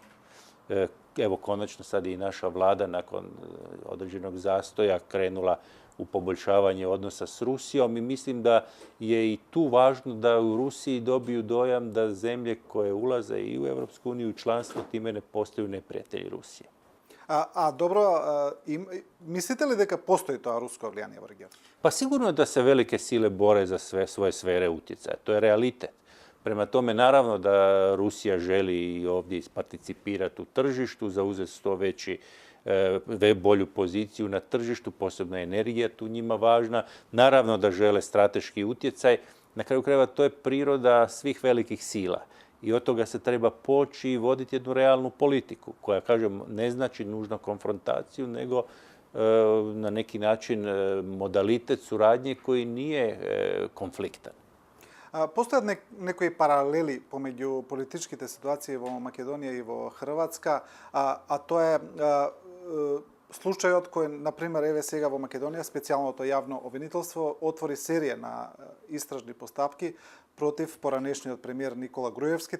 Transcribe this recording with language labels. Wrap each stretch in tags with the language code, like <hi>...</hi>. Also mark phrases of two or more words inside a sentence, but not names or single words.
<hr>Evo, konačno sad i naša vlada nakon određenog zastoja krenula u poboljšavanje odnosa s Rusijom i mislim da je i tu važno da u Rusiji dobiju dojam da zemlje koje ulaze i u Europsku uniju i članstvo time ne postaju neprijatelji Rusije. Dobro, mislite li</hr> <mk>дека постои тоа руско влијание во регионот?</mk> <hr>Pa sigurno da se velike sile bore za sve svoje sfere utjecaja. To je realitet. Prema tome, naravno da Rusija želi i ovdje isparticipirati u tržištu, zauzeti što bolju poziciju na tržištu, posebno je energija tu njima važna. Naravno da žele strateški utjecaj. Na kraju krajeva to je priroda svih velikih sila. I od toga se treba poći i voditi jednu realnu politiku koja, kažem, ne znači nužno konfrontaciju, nego na neki način modalitet suradnje koji nije konfliktan.</hr> <mk>Постојат некои паралели помеѓу политичките ситуации во Македонија и во Хрватска, а тоа е случајот кој, например, еве сега во Македонија, специјалното јавно обвинителство отвори серија на истражни постапки против поранешниот премиер Никола Груевски.</mk>